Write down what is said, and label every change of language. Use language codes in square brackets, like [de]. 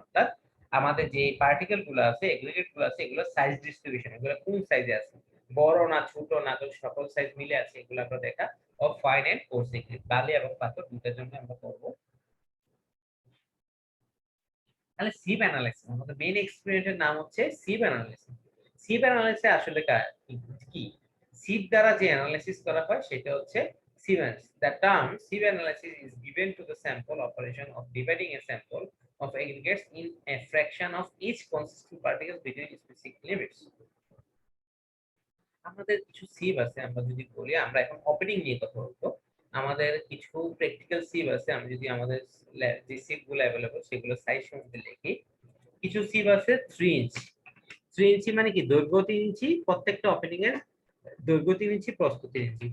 [bn] অর্থাৎ আমাদের যে পার্টিকেল গুলো আছে, এগ্রিগেট গুলো আছে, এগুলো সাইজ ডিস্ট্রিবিউশন, এগুলো কোন সাইজে আছে, বড় না ছোট না, তো সকল সাইজ মিলে আছে, এগুলো আমরা দেখা of fine and course aggregate, বালি এবং পাথর দুটার জন্য আমরা করব। তাহলে সিপ অ্যানালাইসিস, আমাদের মেইন এক্সপেরিমেন্টের নাম হচ্ছে সিপ অ্যানালাইসিস। সিপ অ্যানালাইসিস আসলে কি? সিপ দ্বারা যে অ্যানালাইসিস করা হয় সেটা হচ্ছে sieve analysis. [en] The term sieve analysis is given to the sample operation of dividing a sample of aggregates in a fraction of each consistent particle between specific limits. [bn] আমাদের কিছু সিভ আছে, আমরা যদি বলি, আমরা এখন ওপেনিং নিয়ে কথা বলবো। আমাদের কিছু প্র্যাকটিক্যাল সিভ আছে, আমি যদি আমাদের যে সিভ গুলো অ্যাভেলেবল সেগুলো সাইজ সম্বন্ধে লিখি। কিছু সিভ আছে 3 ইঞ্চি। 3 ইঞ্চি মানে কি, দৈর্ঘ্য 3 ইঞ্চি, প্রত্যেকটা ওপেনিং এর দৈর্ঘ্য 3 ইঞ্চি, প্রস্থ 3 ইঞ্চি।